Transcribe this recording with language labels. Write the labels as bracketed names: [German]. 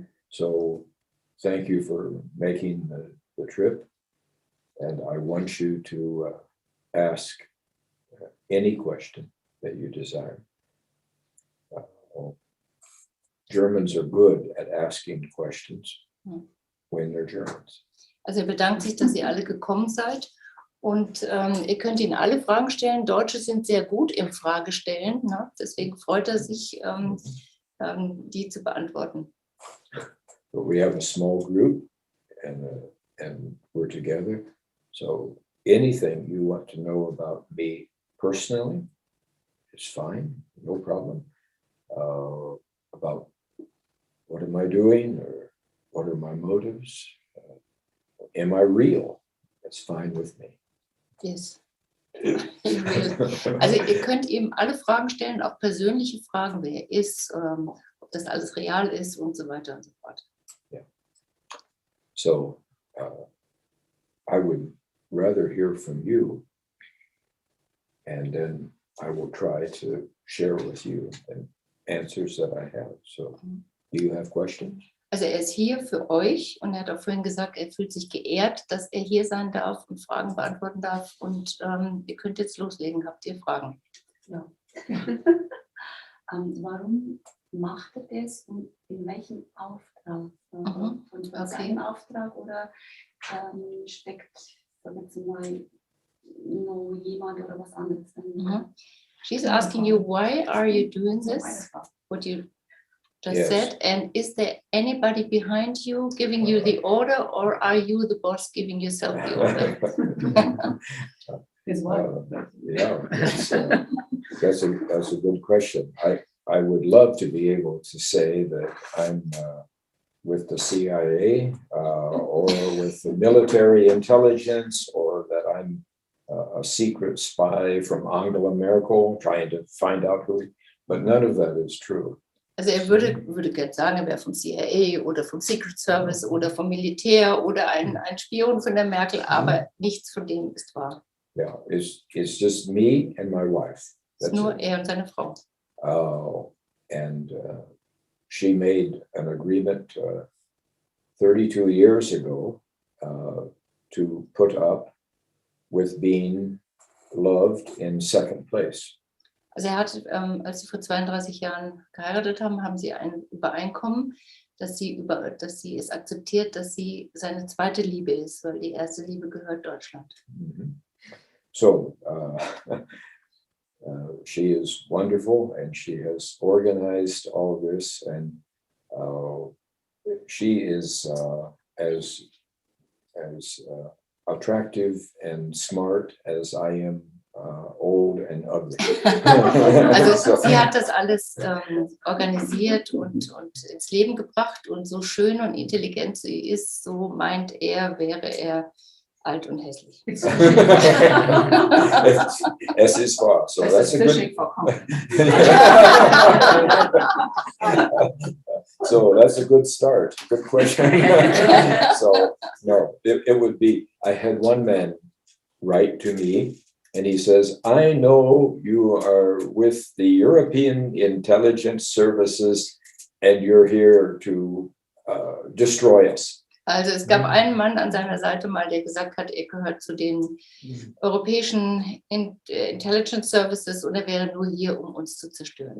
[English] So thank you for making the trip. And I want you to ask any question that you desire. Germans are good at asking questions when they're Germans. [German] Also er bedankt sich, dass ihr alle gekommen seid. Und ihr könnt ihn alle Fragen stellen. Deutsche sind sehr gut im Fragestellen. Ne? Deswegen freut er sich, die zu beantworten. [English] But we have a small group and we're together. So anything you want to know about me personally, it's fine, no problem. About what am I doing or what are my motives? Am I real? It's fine with me. Yes. [German] Also ihr könnt ihm alle Fragen stellen, auch persönliche Fragen, wer er ist, ob das alles real ist und so weiter und so fort. [English] Yeah. So I would rather hear from you, and then I will try to share with you and answers that I have. So do you have questions? [German] Also er ist hier für euch und er hat auch vorhin gesagt, er fühlt sich geehrt, dass er hier sein darf und Fragen beantworten darf. Und ihr könnt jetzt loslegen. Habt ihr Fragen? Ja. Warum macht er das und in welchem Auftrag? Und seinem Auftrag oder steckt jetzt mal noch jemand oder was anderes dahinter? [English] She's asking you, why are you doing this? What you just said, and is there anybody behind you giving you the order, or are you the boss giving yourself the order? That's a good question. I would love to be able to say that I'm with the CIA or with the military intelligence, or that I'm a secret spy from Angela Merkel trying to find out who, but none of that is true. [German] Also er würde gerne sagen, er wäre vom CIA oder vom Secret Service oder vom Militär oder ein Spion von der Merkel, aber nichts von dem ist wahr. [English] Yeah, it's just me and my wife. [German] Es ist nur er und seine Frau. [English] And she made an agreement 32 years ago to put up with being loved in second place. [German] Also er hat, als sie vor 32 Jahren geheiratet haben, haben sie ein Übereinkommen, dass sie es akzeptiert, dass sie seine zweite Liebe ist, weil die erste Liebe gehört Deutschland. [English] So she is wonderful, and she has organized all this, and she is as attractive and smart as I am old and ugly. [German] Also sie hat das alles organisiert und ins Leben gebracht, und so schön und intelligent sie ist, so meint er, wäre er alt und hässlich. Es ist wahr. [English] So that's a good. So that's a good start. Good question. So no, it would be. I had one man write to me, and he says, "I know you are with the European Intelligence Services, and you're here to destroy us." [German] Also es gab einen Mann an seiner Seite mal, der gesagt hat, er gehört zu den europäischen Intelligence Services und er wäre nur hier, um uns zu zerstören.